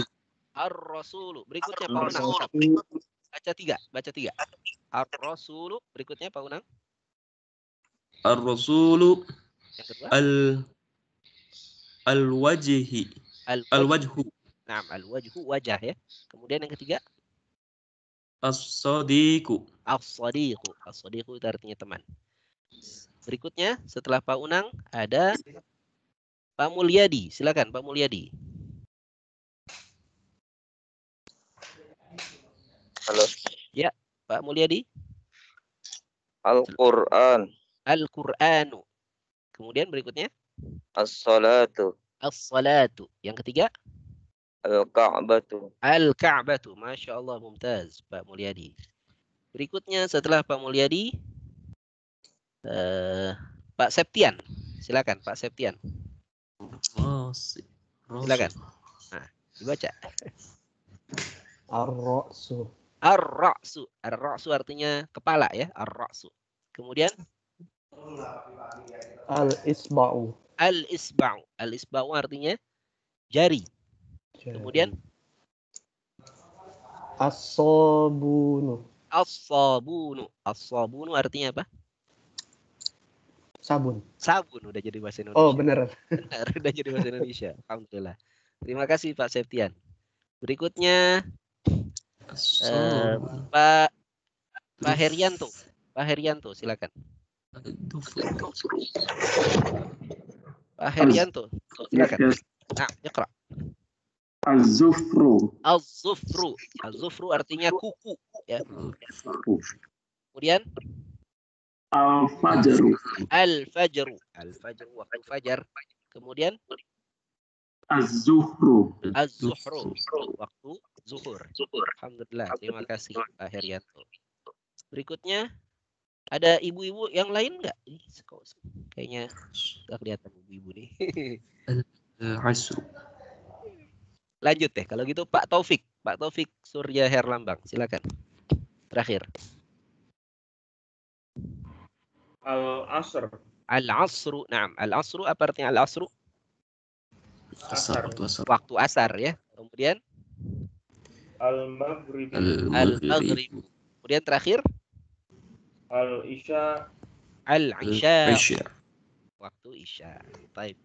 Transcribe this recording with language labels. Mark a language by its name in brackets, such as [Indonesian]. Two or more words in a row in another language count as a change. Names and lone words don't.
[Indonesian] Ar-Rasulu. Berikutnya Pak Unang. Baca tiga. Ar-Rasulu. Berikutnya Pak Unang. [Arabic] Ar-Rasulu. [Indonesian] Yang kedua. [Arabic] Al-wajhi. Al-wajhu. [Indonesian] Nah, al-wajhu wajah ya. Kemudian yang ketiga. [Arabic] As-sadiqu. [Indonesian] As-sadiqu. As-sadiqu itu artinya teman. Berikutnya setelah Pak Unang ada Pak Mulyadi. Silakan Pak Mulyadi. Halo. Ya, Pak Mulyadi. [Arabic] Al-Qur'an. [Indonesian] Al-Qur'anu. Kemudian berikutnya. [Arabic] As-salatu. As-salatu. [Indonesian] Yang ketiga. [Arabic] Al-Ka'batu. Al-Ka'batu. Masya Allah, [Indonesian] mumtaz Pak Mulyadi. Berikutnya setelah Pak Mulyadi. Pak Septian. Silakan Pak Septian. Silakan. Nah, dibaca. [Arabic] Ar-ra'su. [Indonesian] Ar-ra'su. Ar-ra'su artinya kepala ya. Ar-ra'su. Kemudian [Arabic] Al-isba'u. [Indonesian] Al-isba'u. Al-isba'u artinya jari. Kemudian [Arabic] As-sabunu. [Indonesian] As-sabunu. As-sabunu artinya apa? Sabun. Sabun udah jadi bahasa Indonesia. Oh, benar. Benar, udah jadi bahasa Indonesia. Alhamdulillah. Terima kasih Pak Septian. Berikutnya Pak Herianto. Pak Herianto, silakan. Pak Herianto, silakan. Nah, iqra. [Arabic] Az-zufru. Az-zufru. [Indonesian] Az-zufru artinya kuku ya. Kemudian [Arabic] Al-fajru. [Indonesian] Al-fajru. Al-fajru waktu fajar. Kemudian [Arabic] Az-zuhru. [Indonesian] Az-zuhru waktu zuhur. Alhamdulillah. Terima kasih Pak Herianto. Berikutnya ada ibu-ibu yang lain nggak? Kayaknya nggak kelihatan ibu-ibu nih. [Arabic] Al-asru. [Indonesian] Lanjut deh. Kalau gitu Pak Taufik. Pak Taufik Surya Herlambang. Silakan. Terakhir. [Arabic] Al-asr. [Indonesian] Al-asru. Naam. Al-asru apa artinya al-asru? Asar. Waktu asar ya. Kemudian [Arabic] Al-maghrib. [Indonesian] Al-maghrib. Kemudian terakhir [Arabic] Al-isya. [Indonesian] Al-isya. Waktu isya. Baik.